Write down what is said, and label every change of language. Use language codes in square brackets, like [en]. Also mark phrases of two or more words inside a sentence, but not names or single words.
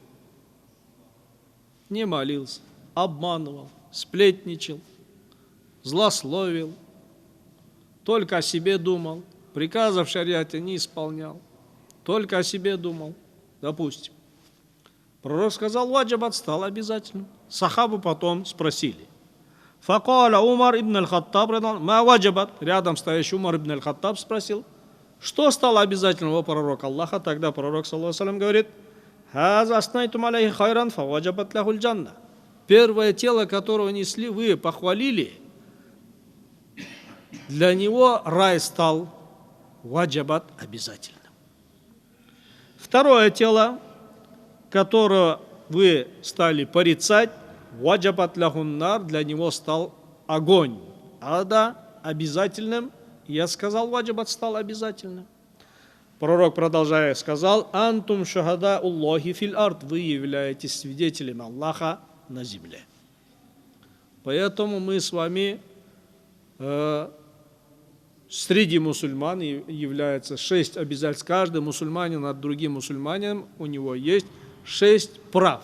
[ru] Не молился, обманывал, сплетничал, злословил, только о себе думал, приказов в шариате не исполнял, только о себе думал, допустим. Пророк сказал, ваджабат, стал обязательным. Сахабы потом спросили. [ar] فقال عمر بن الخطاب، ما وجبت, [ru] рядом стоящий Умар ибн аль-Хаттаб спросил, что стало обязательным у пророка Аллаха? Тогда пророк, [ar] صلى الله عليه وسلم, говорит, هذا أثنيتم عليه خيرا، فوجبت له الجنة. [ru] Первое тело, которое несли, вы похвалили, для него рай стал ваджабат обязательным. Второе тело, которое вы стали порицать, [ar] وجبت له النار, [ru] для него стал огонь. Ада обязательным, я сказал, ваджабат стал обязательным. Пророк, продолжая, сказал, [ar] أنتم شهداء الله في الأرض, [ru] вы являетесь свидетелем Аллаха на земле. Поэтому мы с вами среди мусульман является 6 обязательств. Каждый мусульманин над другим мусульманином, у него есть 6 прав.